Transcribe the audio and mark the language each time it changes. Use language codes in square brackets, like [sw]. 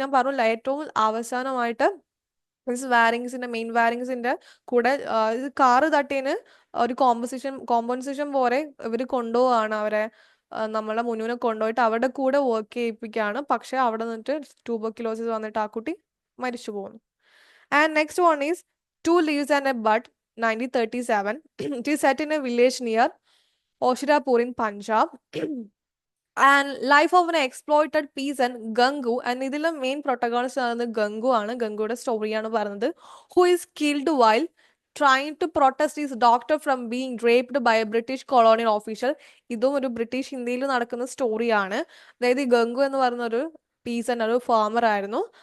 [ml] ഞാൻ പറഞ്ഞു ഏറ്റവും അവസാനമായിട്ട് മെയിൻ വാരിങ്സിന്റെ കൂടെ ഇത് കാറ് തട്ടിയതിന് ഒരു കോമ്പൻസേഷൻ പോലെ ഇവർ കൊണ്ടുപോവാണ് അവരെ നമ്മളെ മുന്നൂനെ കൊണ്ടുപോയിട്ട് അവരുടെ കൂടെ വർക്ക് ചെയ്യിപ്പിക്കുകയാണ്. പക്ഷെ അവിടെ നിന്നിട്ട് ട്യൂബർക്യുലോസിസ് വന്നിട്ട് ആ കുട്ടി മരിച്ചു പോകുന്നു. [en] And next one is two leaves and a bud 1937. It is set in a village near Oshirapur in Punjab. And life of an exploited peasant Gangu. [ml] And ഇതിലെ മെയിൻ പ്രൊട്ടഗോണിസ്റ്റ് ആകുന്നത് ഗംഗു ആണ്. ഗംഗുയുടെ സ്റ്റോറിയാണ് പറയുന്നത്. [en] Who is killed while trying to protest is daughter from being raped by a British colonial official. [ml] ഇതും ഒരു British ഇന്ത്യയിൽ നടക്കുന്ന സ്റ്റോറിയാണ്. അതായത് ഈ ഗംഗു എന്ന് പറയുന്ന ഒരു പീസൺ, ഒരു ഫാമർ ആയിരുന്നു.